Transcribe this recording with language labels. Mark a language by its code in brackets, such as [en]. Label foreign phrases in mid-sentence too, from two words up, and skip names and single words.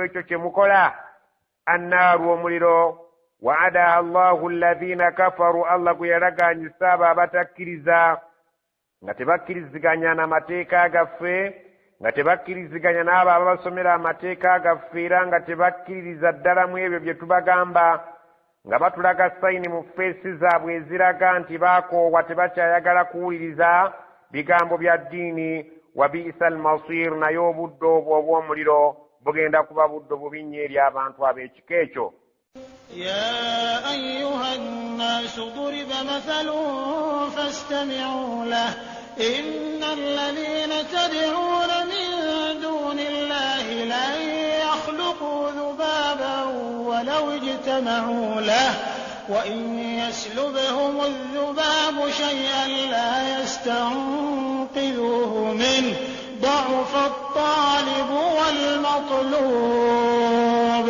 [lg] ekyo kye mukola annaaru omuliro [ar] وعدها الله الذين كفروا [lg] Allah gwe yalagaanyisa abo abatakkiriza nga tebakkiriziganya n'amateeka gaffe nga tebakkiriziganya n'abo ababasomera amateeka gaffe era nga tebakkiririza ddala mu ebyo bye tubagamba nga batulaga sayini mu feesi zaabwe eziraga nti baakoowa tebakyayagala kuwuliriza bigambo bya ddiini [ar] وبئس المصير [lg] naye obudde obwo obw'omuliro bugenda kuba buddo bubi nnyo eri abantu ab'ekika ekyo. [ar] يا أيها الناس ضرب مثل فاستمعوا له إن الذين تدعون من دون الله لن يخلقوا ذبابا ولو اجتمعوا له وإن يسلبهم الذباب شيئا لا يستنقذوه منه ضعف الطالب والمطلوب.